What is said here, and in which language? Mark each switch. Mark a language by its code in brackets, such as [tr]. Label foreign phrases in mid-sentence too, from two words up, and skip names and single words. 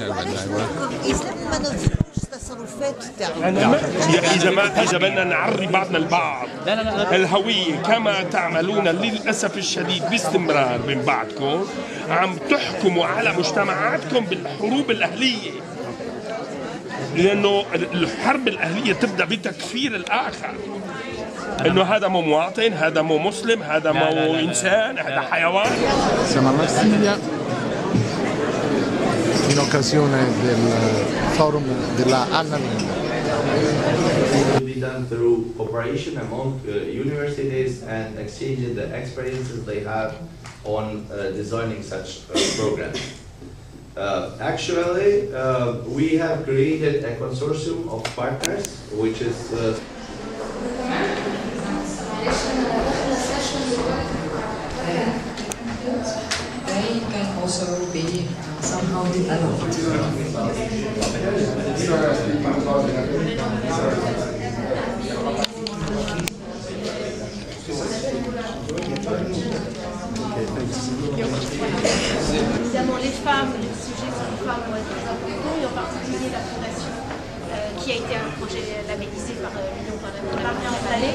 [ar] إذا بدنا نعري بعضنا البعض الهوية كما تعملون للأسف الشديد باستمرار من بعضكم، عم تحكموا على مجتمعاتكم بالحروب الأهلية، لأنه الحرب الأهلية تبدأ بتكفير الآخر، إنه هذا مو مواطن، هذا مو مسلم، هذا مو إنسان، هذا حيوان. [it] in occasione del forum della Annalind. [en] It will be done through cooperation among universities and exchanging the experiences they have on designing such programs. Actually, we have created a consortium of partners, which is they can also be somehow developed. [fr] Évidemment, les femmes, les sujets sur les femmes vont être très importants, et en particulier la fondation qui a été un projet labellisé par l'Union parlementaire installée,